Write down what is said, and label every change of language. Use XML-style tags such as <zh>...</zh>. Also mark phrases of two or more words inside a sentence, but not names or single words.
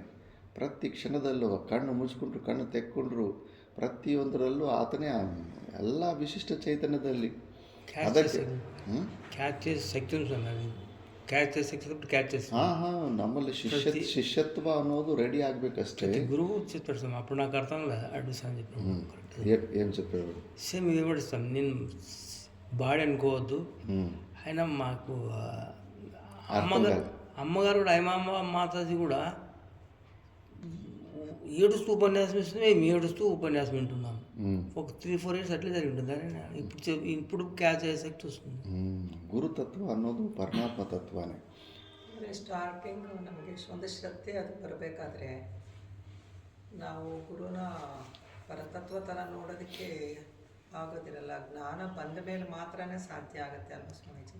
<kn>ಪ್ರತಿ ಕ್ಷಣದಲ್ಲೂ ಕಣ್ಣು ಮುಚ್ಕೊಂಡ್ರು, ಕಣ್ಣು ತೆಕ್ಕೊಂಡ್ರು, ಪ್ರತಿಯೊಂದರಲ್ಲೂ ಆತನೇ ಎಲ್ಲ ವಿಶಿಷ್ಟ ಚೈತನ್ಯದಲ್ಲಿ. ಅದಕ್ಕೆ ಹಾಂ ನಮ್ಮಲ್ಲಿ ಶಿಷ್ಯತ್ವ ಅನ್ನೋದು రెడీ ಆಗಬೇಕಷ್ಟೇ.</kn> <te>గురువు చెప్పాడు సార్, అప్పుడు నాకు అర్థం లేదు. అడ్మిషన్ అని చెప్పాడు. ఏం చెప్పాడు? సేమ్ ఇది కూడా ఇస్తాం, నేను బాడీ అనుకోవద్దు. అయినా మాకు అమ్మగారు కూడా అయ్యమ్మ మాతాజీ కూడా ఏడుస్తూ ఉపన్యాసం ఇస్తుంది, మేము ఏడుస్తూ ఉపన్యాసం వింటున్నాం. ఒక 3-4 years అట్లే జరిగి ఉంటుంది. ఇప్పుడు క్యాచ్ అయ్యే శక్తి వస్తుంది.</te> <kn>ಗುರುತತ್ವ ಅನ್ನೋದು ಪರಮಾತ್ಮ ತತ್ವನೇ. ಅಂದರೆ ಸ್ಟಾರ್ಟಿಂಗ್ ನಮಗೆ ಒಂದು ಶ್ರದ್ಧೆ ಅದು ಬರಬೇಕಾದ್ರೆ ನಾವು ಗುರುನ ಪರತತ್ವ ಥರ ನೋಡೋದಕ್ಕೆ ಆಗೋದಿರಲ್ಲ. ಜ್ಞಾನ ಬಂದ ಮೇಲೆ ಮಾತ್ರನೇ ಸಾಧ್ಯ ಆಗುತ್ತೆ ಅಲ್ವ ಸ್ವಾಮೀಜಿ?</kn>